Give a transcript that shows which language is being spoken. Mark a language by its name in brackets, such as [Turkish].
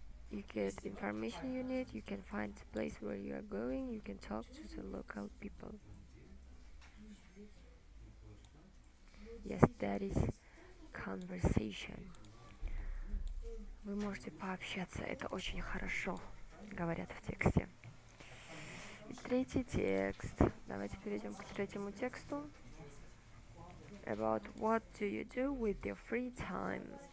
[English] You get information you need, you can find the place where you are going, you can talk to the local people. Yes, that is conversation. [Russian] Вы можете пообщаться, это очень хорошо, говорят в тексте. И третий текст. Давайте перейдем к третьему тексту. [English] About what do you do with your free time?